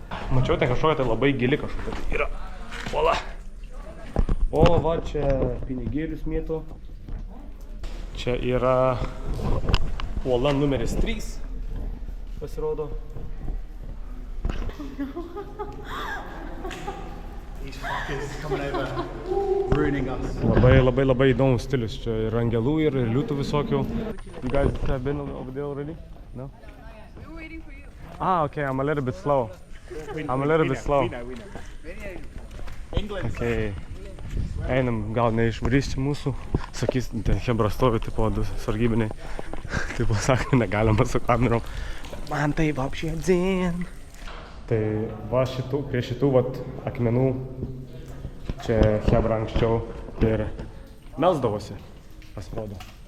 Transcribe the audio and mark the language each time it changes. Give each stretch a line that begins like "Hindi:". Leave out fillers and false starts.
Lithuanian: Mačiau, ten kažkokia tai labai gili kažkokia yra ola. O, va, čia pinigėlius mėto. Čia yra uola numeris 3, pasirodo.
English: These fuckers coming over, ruining us.
Lithuanian: Labai įdomus stilius. Čia ir angelų, ir liūtų visokių.
English: You guys have been over there already? No? We're waiting for you. Okay, I'm a little bit slow. We know. England. Okay.
Lithuanian: Einam, gal neišvarys čia mūsų. Sakys, ten Hebra stovi, tipo, du sargybiniai. Tipo, sakė, negalima su kamerom. Man tai vapšė dzin. Tai va prie šitų vat akmenų čia Hebra anksčiau ir melsdavosi, pasirodo.